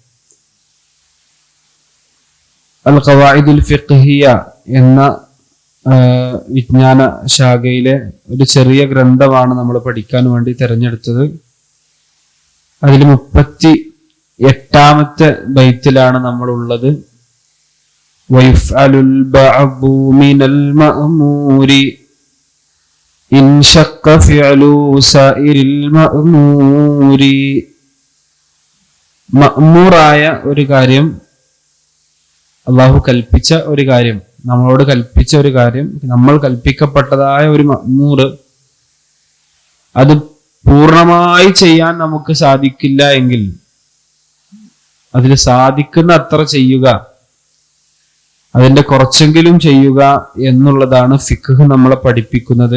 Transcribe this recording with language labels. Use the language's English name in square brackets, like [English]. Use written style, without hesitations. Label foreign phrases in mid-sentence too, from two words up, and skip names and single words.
[Arabic] القواعد الفقهية [Malayalam] എന്ന വിജ്ഞാന ശാഖയിലെ ഒരു ചെറിയ ഗ്രന്ഥമാണ് നമ്മൾ പഠിക്കാൻ വേണ്ടി തിരഞ്ഞെടുത്തത്. അതിൽ 38ാമത്തെ ബൈത്തിലാണ് നമ്മൾ ഉള്ളത്. [Arabic] ويفعل البعض من المأمور إن شق فعل سائر المأمور. [Malayalam] മഅ്മൂറായ ഒരു കാര്യം, അള്ളാഹു കൽപ്പിച്ച ഒരു കാര്യം, നമ്മളോട് കൽപ്പിച്ച ഒരു കാര്യം, നമ്മൾ കൽപ്പിക്കപ്പെട്ടതായ ഒരു മഅ്മൂർ, അത് പൂർണ്ണമായി ചെയ്യാൻ നമുക്ക് സാധിക്കില്ല എങ്കിൽ അതിൽ സാധിക്കുന്ന അത്ര ചെയ്യുക, അതിന്റെ കുറച്ചെങ്കിലും ചെയ്യുക എന്നുള്ളതാണ് ഫിഖ് നമ്മളെ പഠിപ്പിക്കുന്നത്.